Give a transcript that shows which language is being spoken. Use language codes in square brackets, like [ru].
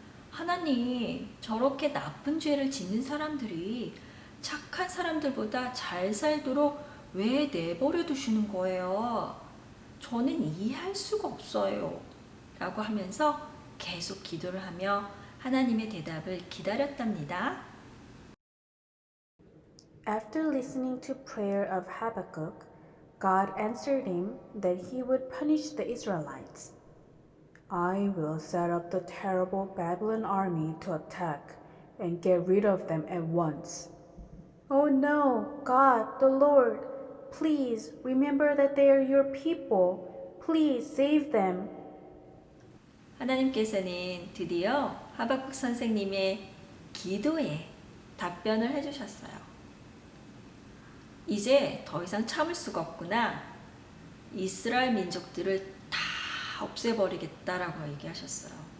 [ko] 하나님, 저렇게 나쁜 죄를 짓는 사람들이 착한 사람들보다 잘 살도록 왜 내버려 두시는 거예요? 저는 이해할 수가 없어요. 라고 하면서 계속 기도를 하며 하나님의 대답을 기다렸답니다. [en] After listening to prayer of Habakkuk, God answered him that he would punish the Israelites. I will set up the terrible Babylon army to attack and get rid of them at once. Oh no, God, the Lord, please remember that they are your people. Please save them. [ko] 하나님께서는 드디어 하박국 선생님의 기도에 답변을 해주셨어요. 이제 더 이상 참을 수가 없구나. 이스라엘 민족들을 다 없애버리겠다라고 얘기하셨어요.